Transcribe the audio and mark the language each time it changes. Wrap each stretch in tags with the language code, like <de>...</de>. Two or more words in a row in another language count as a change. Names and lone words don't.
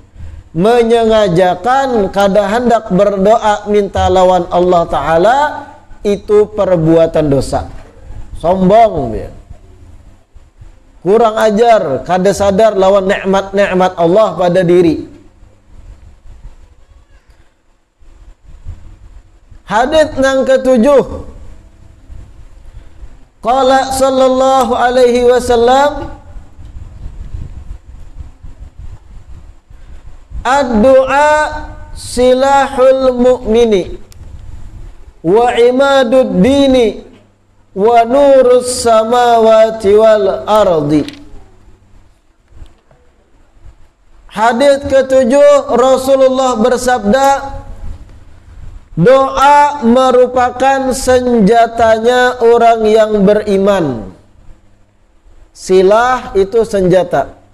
<bjn>Menyengajakan kada hendak berdoa minta lawan Allah Ta'ala itu perbuatan dosa.</bjn> <id>Sombong dia.</id> <bjn>Kurang ajar, kada sadar lawan nikmat-nikmat Allah pada diri.</bjn> <id>Hadits yang ketujuh,</id> <ar>قال صلى الله عليه وسلم الدعاء سلاح المؤمن وعماد الدين ونور السماوات والأرض.</ar> <id>Hadits ketujuh, Rasulullah bersabda, doa merupakan senjatanya orang yang beriman. Silah itu senjata.</id>